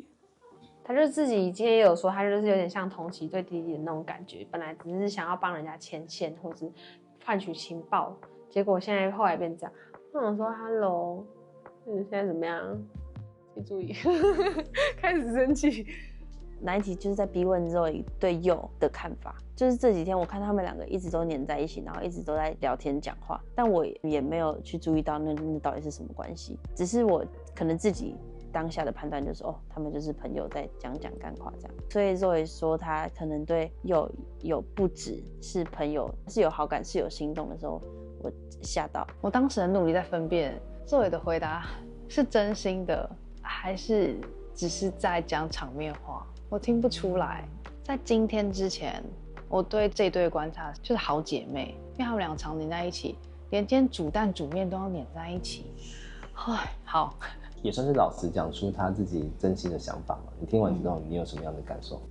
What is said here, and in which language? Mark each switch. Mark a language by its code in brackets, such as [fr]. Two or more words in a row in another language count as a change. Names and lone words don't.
[zh] 他就是自己今天也有說，他就是有點像同期對弟弟的那種感覺，本來只是想要幫人家牽線或是換取情報，結果現在後來變這樣。我想說 ，Hello， 現在怎麼樣？請注意，開始生氣。哪一集就是在逼問Zoe對佑的看法，就是這幾天我看他們兩個一直都黏在一起，然後一直都在聊天講話，但我也沒有去注意到那到底是什麼關係，只是我可能自己當下的判斷就是他們就是朋友在講幹話這樣。所以Zoe說他可能對佑有不只是朋友，是有好感是有心動的時候， 我嚇到。我當時很努力在分辨Zoe的回答是真心的，還是只是在講場面話，我聽不出來。在今天之前，我對這對觀察就是好姐妹，因為他們兩個常黏在一起，連今天煮蛋煮麵都要黏在一起。唉，好，也算是老實講出他自己真心的想法嘛。你聽完之後，你有什麼樣的感受？